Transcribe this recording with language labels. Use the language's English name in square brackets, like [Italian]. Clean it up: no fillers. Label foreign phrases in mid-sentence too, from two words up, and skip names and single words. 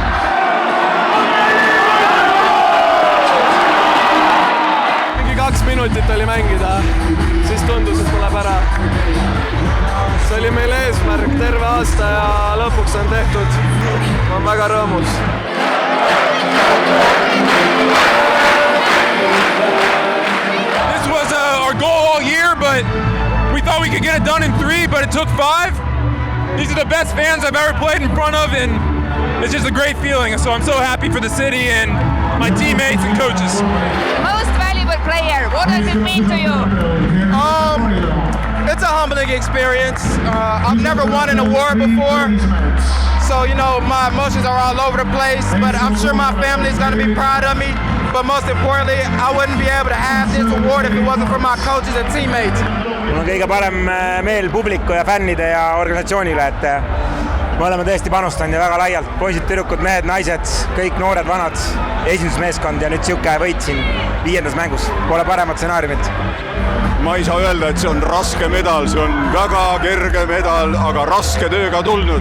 [Estonian] Mingi 2 minutit oli mängida, siis tundus, et tuleb ära. See oli meil eesmärk terve aasta ja lõpuks on tehtud. Ma olen väga rõõmus. [English] This was our goal all year, but we thought we could get it done in 3, but it took 5. These are the best fans I've ever played in front of, and it's just a great feeling. So I'm so happy for the city and my teammates and coaches. Most valuable player, what does it mean to you? It's a humbling experience. I've never won an award before, so my emotions are all over the place, but I'm sure my family is going to be proud of me. But most importantly, I wouldn't be able to have this award if it wasn't for my coaches and teammates. [Estonian] Mul on kõige parem meel publiku ja fännide ja organisatsioonile, et me oleme tõesti panustanud ja väga laialt. Poisid, tüdrukud, mehed, naised, kõik noored, vanad, esindusmeeskond ja nüüd siuke võit siin 5. mängus. Pole paremat stsenaariumit. Ma ei saa öelda, et see on raske medal, see on väga kerge medal, aga raske tööga tulnud.